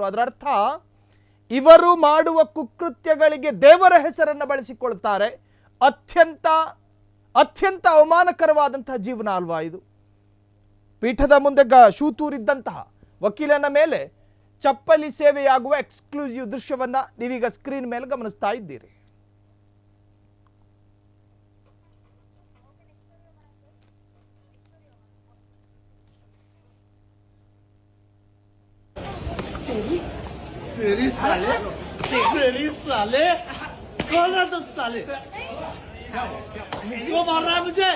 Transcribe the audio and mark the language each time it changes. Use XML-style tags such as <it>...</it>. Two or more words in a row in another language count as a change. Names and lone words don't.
<kn>ಅದರ ಅರ್ಥ ಇವರು ಮಾಡುವ ಕುಕೃತ್ಯಗಳಿಗೆ ದೇವರ ಹೆಸರನ್ನು ಬಳಸಿಕೊಳ್ತಾರೆ. ಅತ್ಯಂತ ಅವಮಾನಕರವಾದಂತಹ ಜೀವನ ಅಲ್ವಾ ಇದು? ಪೀಠದ ಮುಂದೆ ಶೂ ತೂರಿದ್ದಂತಹ ವಕೀಲನ ಮೇಲೆ ಚಪ್ಪಲಿ ಸೇವೆಯಾಗುವ ಎಕ್ಸ್ಕ್ಲೂಸಿವ್ ದೃಶ್ಯವನ್ನ ನೀವೀಗ ಸ್ಕ್ರೀನ್ ಮೇಲೆ ಗಮನಿಸ್ತಾ ಇದ್ದೀರಿ.</kn> <hi>तेरी साले कौन है तो साले को मार रहा है मुझे?</hi>